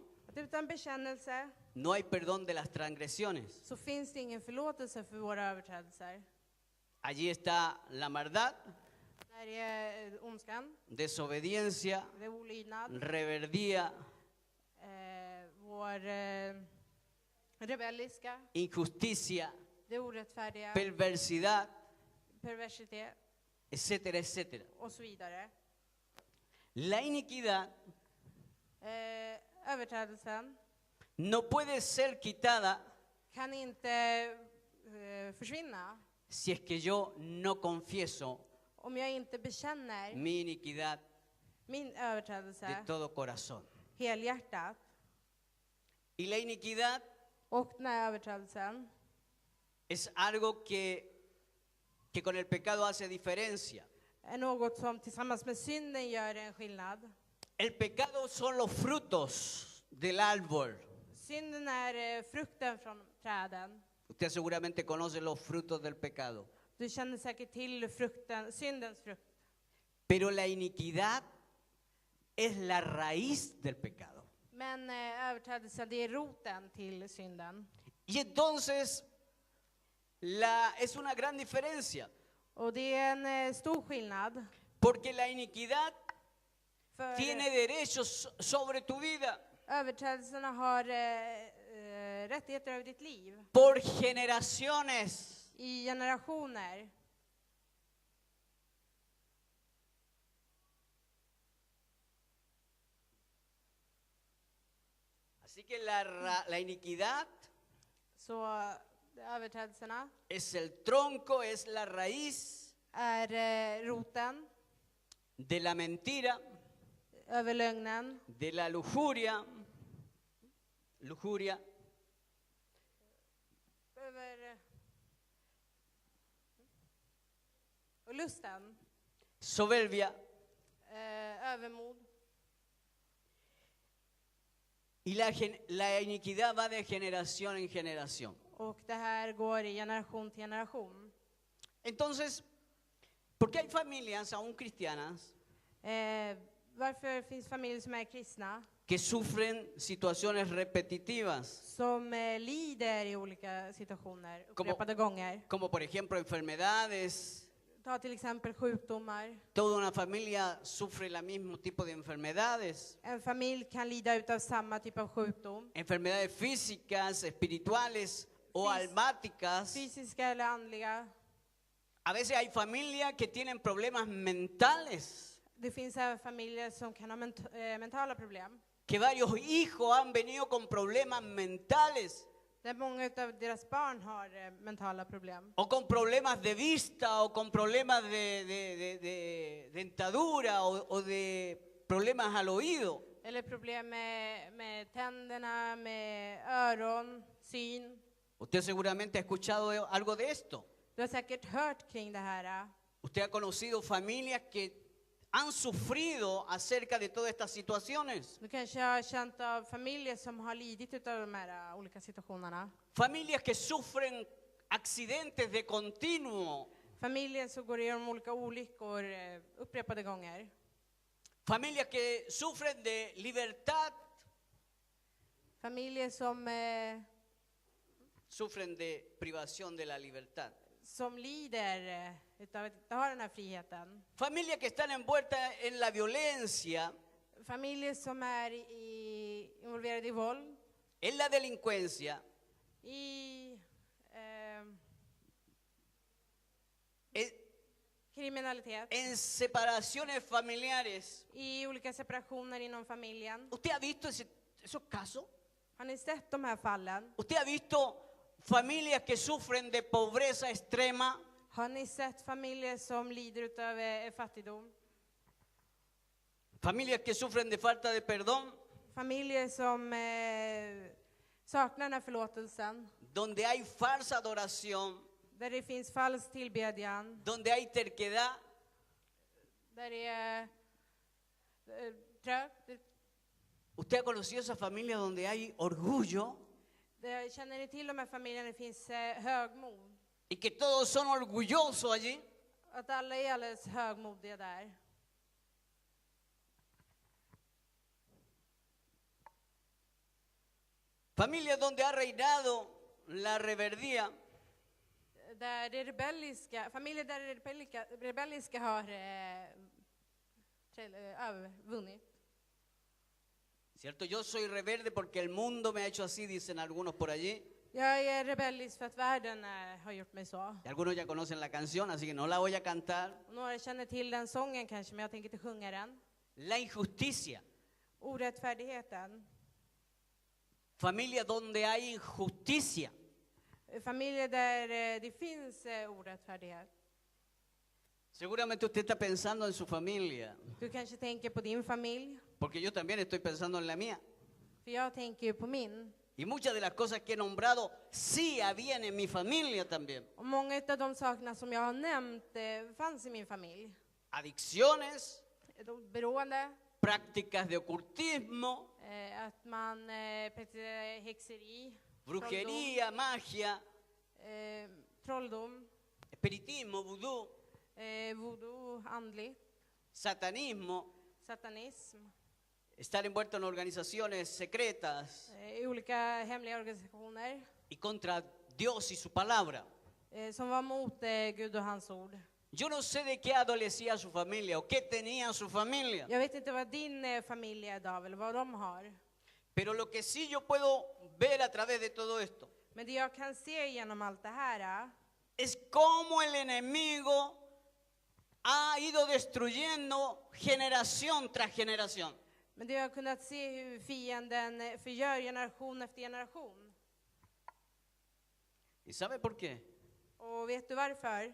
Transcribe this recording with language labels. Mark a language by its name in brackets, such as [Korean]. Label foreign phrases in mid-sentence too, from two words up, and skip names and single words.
[Swedish] Att utan bekännelse [Spanish] no hay perdón de las transgresiones. [Swedish] så finns det ingen förlåtelse för våra överträdelser. [Spanish] Allí está la maldad, [Swedish] Där är ondskan, [Spanish] desobediencia, [Swedish] det är olydnad, [Spanish] rebeldía, [Swedish] vår rebelliska, [Spanish] injusticia, [Swedish] det orättfärdiga, [Spanish] perversidad, [Swedish] perversitet [Spanish] etcétera, etcétera. [Swedish] och så vidare. [Spanish] La iniquidad [Swedish] Överträdelsen [Spanish] no puede ser quitada [Swedish] kan inte försvinna [Spanish] si es que yo no confieso [Swedish] om jag inte bekänner [Spanish] mi iniquidad [Swedish] min [Spanish] de [Swedish] överträdelse [Spanish] todo corazón. [Swedish] helhjärtat. [Spanish] Y la iniquidad [Swedish] Och den här överträdelsen [Spanish] es algo que con el pecado hace diferencia. [Swedish] är något som tillsammans med synden gör en skillnad. [Spanish] El pecado son los frutos del árbol. [Swedish] Synden är frukten från träden. [Spanish] Usted seguramente conoce los frutos del pecado. [Swedish] Du känner säkert till frukten, syndens frukt. [Spanish] Pero la iniquidad es la raíz del pecado. [Swedish] Men överträdelsen, det är roten till synden. [Spanish] Y entonces es una gran diferencia. [Swedish] Och det är en stor skillnad. [Spanish] Porque la iniquidad [Swedish] För [Spanish] tiene derechos sobre tu vida. [Swedish] överträdelserna har rättigheter över ditt liv [Spanish] por generaciones. [Swedish] i generationer. [Spanish] Así que la iniquidad [Swedish] Så överträdelserna [Spanish] es el tronco, es la raíz [Swedish] roten [Spanish] de la mentira, [Swedish] över lögnen, [Spanish] de la lujuria, [Swedish] över och lusten, [Spanish] soberbia, [Swedish] övermod. [Spanish] y la iniquidad va de generación en generación. [Swedish] Och det här går i generation till generation. [Spanish] Entonces, ¿por qué hay familias, aún cristianas, [Swedish] Varför finns familjer som är kristna [Spanish] que sufren situaciones repetitivas? [Swedish] som lider i olika situationer upprepade gånger? [Spanish] Como por ejemplo enfermedades. [Swedish] Ta till exempel sjukdomar. [Spanish] Toda una familia sufre el mismo tipo de enfermedades. [Swedish] En familj kan lida utav samma typ av sjukdom. [Spanish] Enfermedades físicas, espirituales o almáticas. [Swedish] Fysiska eller andliga. [Spanish] A veces hay familias que tienen problemas mentales. [Swedish] Det finns även familjer som kan ha mentala problem. [Spanish] Que varios hijos han venido con problemas mentales. [Swedish] Där många av deras barn har mentala problem. [Spanish] O con problemas de vista, o con problemas de dentadura, o de problemas al oído. [Swedish] Eller problem med tänderna, med öron, syn. [Spanish] Usted seguramente ha escuchado algo de esto. [Swedish] Du har säkert hört kring det här. [Spanish] Usted ha conocido familias que han sufrido acerca de todas estas situaciones. [Swedish] Du kanske har känt av familjer som har lidit utav de här olika situationerna. [Spanish] Familias que sufren accidentes de continuo. [Swedish] Familjer som går igenom olika olyckor upprepade gånger. [Spanish] Familias que sufren de libertad. [Swedish] Familjer som [Spanish] sufren de privación de la libertad. [Swedish] Som lider utav att inte ha den här friheten. [Spanish] Familias que están envueltas en la violencia. [Swedish] Familjer som är involverade i våld. [Spanish] En la delincuencia. [Swedish] I kriminalitet. [Spanish] En separaciones familiares. [Swedish] I olika separationer inom familjen. [Spanish] ¿Usted ha visto esos casos? [Swedish] Har ni sett de här fallen? [Spanish] ¿Usted ha visto familias que sufren de pobreza extrema? [Swedish] Har ni sett familjer som lider utav fattigdom? [Spanish] Familias que sufren de falta de perdón. [Swedish] Familjer som saknar den här förlåtelsen. [Spanish] Donde hay falsa adoración. [Swedish] Där det finns falsk tillbedjan. [Spanish] Donde hay terquedad. [Swedish] Där det är trögt. [Spanish] ¿Usted ha conocido esa familia donde hay orgullo? [Swedish] Känner ni till de här familjerna det finns högmod? [Spanish] Y que todos son orgullosos allí. [Swedish] Att alla är alldeles högmodiga där. [Spanish] Familias donde ha reinado la rebeldía. [Swedish] Där det rebelliska, familjer där det rebelliska har vunnit. [Spanish] ¿Cierto? Yo soy rebelde porque el mundo me ha hecho así, dicen algunos por allí. [Swedish] Jag är rebellisk för att världen har gjort mig så. [Spanish] Y algunos ya conocen la canción, así que no la voy a cantar. [Swedish] Några känner till den sången kanske, men jag tänker inte sjunga den. [Spanish] La injusticia. [Swedish] Orättfärdigheten. [Spanish] Familias donde hay injusticia. [Swedish] Familjer där det finns orättfärdighet. [Spanish] Seguramente usted está pensando en su familia. [Swedish] Du kanske tänker på din familj. [Spanish] Porque yo también estoy pensando en la mía. [Swedish] För jag tänker ju på min. [Spanish] Y muchas de las cosas que he nombrado sí habían en mi familia también. [Swedish] Och många av de sakerna som jag har nämnt fanns i min familj. [Spanish] Adicciones. [Swedish] Beroende. [Spanish] Prácticas de ocultismo. [Swedish] Att man praktiserar häxeri. [Spanish] Brujería, magia. [Swedish] Trolldom. [Spanish] Espiritismo, vudú. [Swedish] Voodoo, andligt. [Spanish] Satanismo. [Swedish] Satanism. [Spanish] Estar envuelto en organizaciones secretas. [Swedish] I olika hemliga organisationer. [Spanish] Y contra Dios y su palabra. [Swedish] Som var mot Gud och hans ord. [Spanish] Yo no sé de qué adolecía su familia o qué tenía su familia. [Swedish] Jag vet inte vad din familj är idag eller vad de har. [Spanish] Pero lo que sí yo puedo ver a través de todo esto [Swedish] Men det jag kan se genom allt det här [Spanish] es cómo el enemigo ha ido destruyendo generación tras generación. [Swedish] men det jag har kunnat se hur fienden förgör generation efter generation. [Spanish] ¿Y sabe por qué? [Swedish] Och vet du varför?